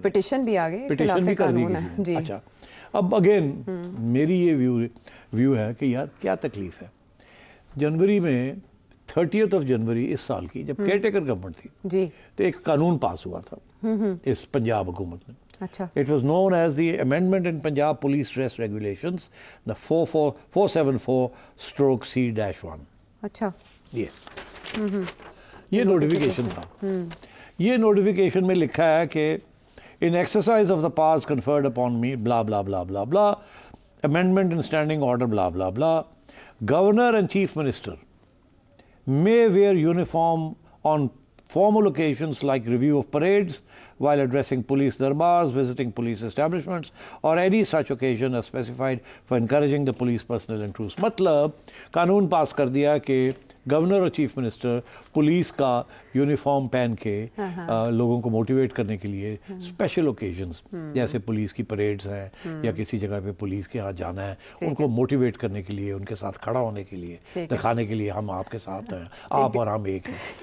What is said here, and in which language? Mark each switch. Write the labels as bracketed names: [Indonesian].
[Urdu] Petition بھی آ گئی, petition بھی کر دی گئی. اچھا اب اگین میری یہ ویو ہے کہ یار کیا تکلیف ہے. جنوری میں 30th of جنوری اس سال کی جب کیئر ٹیکر گورنمنٹ تھی تو ایک قانون پاس ہوا تھا اس پنجاب حکومت میں. [English] It was known as the Amendment in Punjab Police Dress Regulations, the 474/C-1. [Urdu] اچھا یہ نوٹیفیکیشن تھا. یہ نوٹیفیکیشن میں لکھا ہے کہ [English] in exercise of the powers conferred upon me blah blah blah blah blah, amendment in standing order blah blah blah, Governor and Chief Minister may wear uniform on formal occasions like review of parades, while addressing police darbars, visiting police establishments, or any such occasion as specified for encouraging the police personnel and troops. [Urdu] مطلب قانون پاس کر دیا کہ governor اور chief minister police کا uniform پہن کے لوگوں کو موٹیویٹ کرنے کے لیے اسپیشل اوکیزنز جیسے پولیس کی پریڈز ہیں یا کسی جگہ پہ پولیس کے ہاں جانا ہے, ان کو موٹیویٹ کرنے کے لیے, ان کے ساتھ کھڑا ہونے کے لیے, دکھانے کے لیے ہم آپ کے ساتھ ہیں, آپ اور ہم ایک ہیں.